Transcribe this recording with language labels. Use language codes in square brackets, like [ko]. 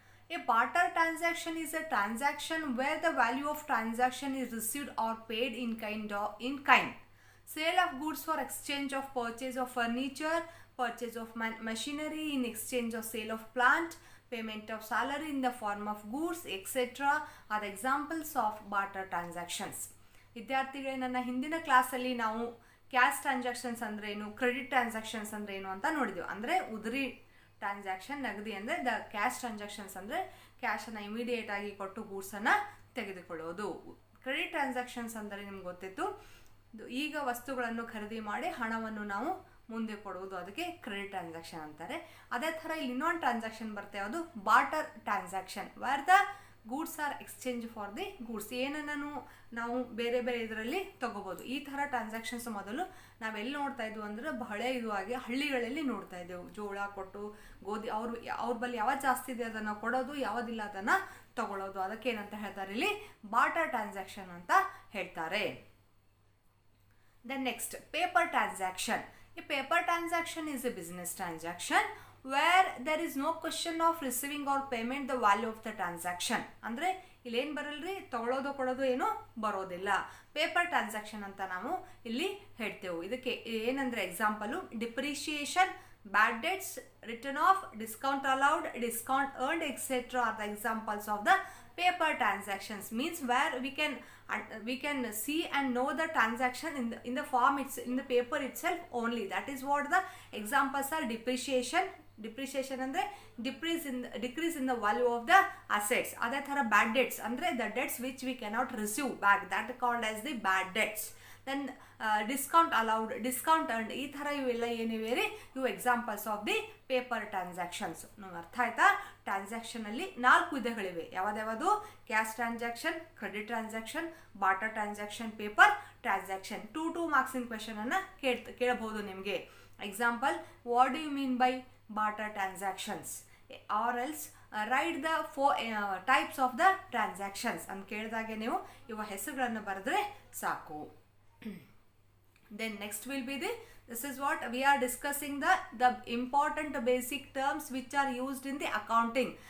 [en] A barter transaction is a transaction where the value of transaction is received or paid in kind. Sale of goods for exchange of purchase of furniture, purchase of machinery in exchange of sale of plant, payment of salary in the form of goods, etc. are examples of barter transactions. [kn] ವಿದ್ಯಾರ್ಥಿಗಳೇ, ನನ್ನ ಹಿಂದಿನ ಕ್ಲಾಸಲ್ಲಿ ನಾವು cash transactions ಅಂದ್ರೆ ಏನು, credit transactions ಅಂದ್ರೆ ಏನು ಅಂತ ನೋಡಿದೆವು. ಅಂದರೆ ಉದುರಿ ಟ್ರಾನ್ಸಾಕ್ಷನ್, ನಗದಿ ಅಂದರೆ ದ ಕ್ಯಾಶ್ ಟ್ರಾನ್ಸಾಕ್ಷನ್ಸ್ ಅಂದರೆ ಕ್ಯಾಶನ್ನು ಇಮಿಡಿಯೇಟ್ ಆಗಿ ಕೊಟ್ಟು ಗೂಡ್ಸನ್ನು ತೆಗೆದುಕೊಳ್ಳೋದು. ಕ್ರೆಡಿಟ್ ಟ್ರಾನ್ಸಾಕ್ಷನ್ಸ್ ಅಂದರೆ ನಿಮ್ಗೆ ಗೊತ್ತಿತ್ತು, ಈಗ ವಸ್ತುಗಳನ್ನು ಖರೀದಿ ಮಾಡಿ ಹಣವನ್ನು ನಾವು ಮುಂದೆ ಕೊಡುವುದು, ಅದಕ್ಕೆ ಕ್ರೆಡಿಟ್ ಟ್ರಾನ್ಸಾಕ್ಷನ್ ಅಂತಾರೆ. ಅದೇ ಥರ ಇಲ್ಲಿ ಇನ್ನೊಂದು ಟ್ರಾನ್ಸಾಕ್ಷನ್ ಬರುತ್ತೆ, ಅದು barter transaction, [en] Where the goods are exchange for the goods. [kn] ಏನನ್ನು ನಾವು ಬೇರೆ ಬೇರೆ ಇದರಲ್ಲಿ ತಗೋಬೋದು. ಈ ಥರ ಟ್ರಾನ್ಸಾಕ್ಷನ್ಸ್ ಮೊದಲು ನಾವೆಲ್ಲಿ ನೋಡ್ತಾ ಇದ್ವು ಅಂದರೆ ಬಹಳ ಇದುವಾಗಿ ಹಳ್ಳಿಗಳಲ್ಲಿ ನೋಡ್ತಾ ಇದ್ದೆವು. ಜೋಳ ಕೊಟ್ಟು ಗೋಧಿ ಅವ್ರ ಬಳಿ ಯಾವ್ದು ಜಾಸ್ತಿ ಇದೆ ಅದನ್ನು ಕೊಡೋದು, ಯಾವುದಿಲ್ಲ ಅದನ್ನು ತಗೊಳ್ಳೋದು. ಅದಕ್ಕೆ ಏನಂತ ಹೇಳ್ತಾರೆ, ಇಲ್ಲಿ ಬಾರ್ಟರ್ ಟ್ರಾನ್ಸಾಕ್ಷನ್ ಅಂತ ಹೇಳ್ತಾರೆ. [en] Then next, paper transaction. A paper transaction is a business transaction where there is no question of receiving or payment the value of the transaction. [kn] ಅಂದರೆ ಇಲ್ಲೇನು ಬರಲ್ರಿ, ತಗೊಳ್ಳೋದು ಕೊಡೋದು ಏನು ಬರೋದಿಲ್ಲ. ಪೇಪರ್ ಟ್ರಾನ್ಸಾಕ್ಷನ್ ಅಂತ ನಾವು ಇಲ್ಲಿ ಹೇಳ್ತೇವೆ. ಇದಕ್ಕೆ ಏನಂದ್ರೆ [en] Example, depreciation, bad debts, written off, discount allowed, discount earned, etc. are the examples of the paper transactions. Means where we can see and know the transaction in the form, it's in the paper itself only. That is what the examples are. Depreciation [kn] ಅಂದ್ರೆ [en] decrease in the value of the assets. [kn] ಅದೇ ಥರ [en] bad debts [kn] ಅಂದರೆ [en] the debts which we cannot receive back, that called as the bad debts. Then discount allowed, discount earned, [kn] ಈ ಥರ ಇವೆಲ್ಲ ಏನಿವೆ ರೀ, ಇವು [en] Examples of the paper transactions. [kn] ನಾವು ಅರ್ಥ ಆಯ್ತಾ? ಟ್ರಾನ್ಸಾಕ್ಷನಲ್ಲಿ 4 ವಿಧಗಳಿವೆ. ಯಾವ್ದು? Cash transaction, credit transaction, barter transaction, paper transaction. 2 ಮಾರ್ಕ್ಸಿನ question ಅನ್ನ ಕೇಳಬಹುದು ನಿಮಗೆ. [en] example, what do you mean by barter transactions, or else write the 4 types of the transactions [kn] ಅಂತ ಕೇಳಿದಾಗೆ ನೀವು ಇವ ಹೆಸರುಗಳನ್ನು ಬರೆದ್ರೆ ಸಾಕು. [en] Then next will be this is what we are discussing, the important basic terms which are used in the accounting.